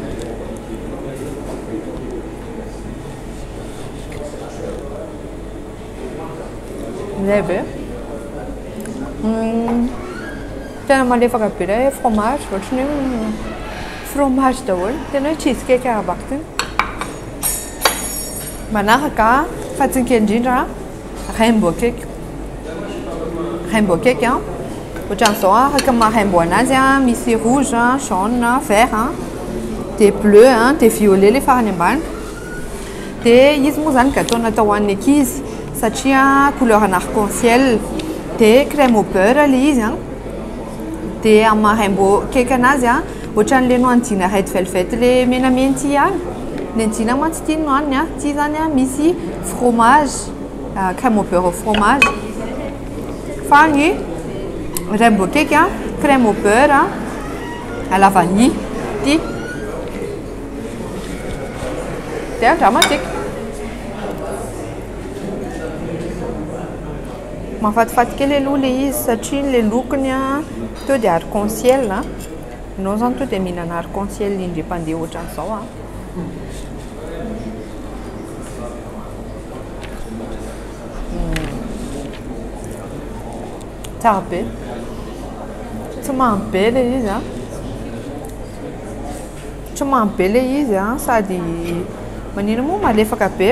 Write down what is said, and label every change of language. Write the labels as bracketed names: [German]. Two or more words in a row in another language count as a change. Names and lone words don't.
[Malagasy] Zay be. Tena malefaka be ilay fromage, ohatrany hoe fromage daholo. Tena hoe cheesecake arabaky tiny. Manaraka fahatsinika indrindra [English] rainbow cake. Rainbow cake, [Malagasy] hein? Ohatran'izao araka maha-rainbow anazy misy [French] rouge, jaune, vert, [Malagasy] dia bleu, dia violet ilay farany ambany. Dia izy moa zany gâteau natao ho an'ny ankizy satria [French] couleur arc-en-ciel. [Malagasy] Dia [French] crème au beurre [Malagasy] ilay izy. Dia amin'ny maha- [English] rainbow cake [Malagasy] anazy ohatran'ilay nohanidina [English] red velvet [Malagasy] ilay menamena ity ihany. Ny andina mantsy ity nohaniny ity zany misy fromage, [French] crème au beurre au fromage. [Malagasy] Fa ny [English] rainbow cake [French] crème au beurre à la vanille. [Malagasy] Ity dia dramatique. Mahafatifaty kely aloha le izy satria le lokony to dia arc-en-ciel. Ianao zany to dia mihinana arc-en-ciel indray-pandeha ohatran'izao. Tsara be. Tsy mamy be le izy tsy mamy be le izy sady manino moa malefaka be.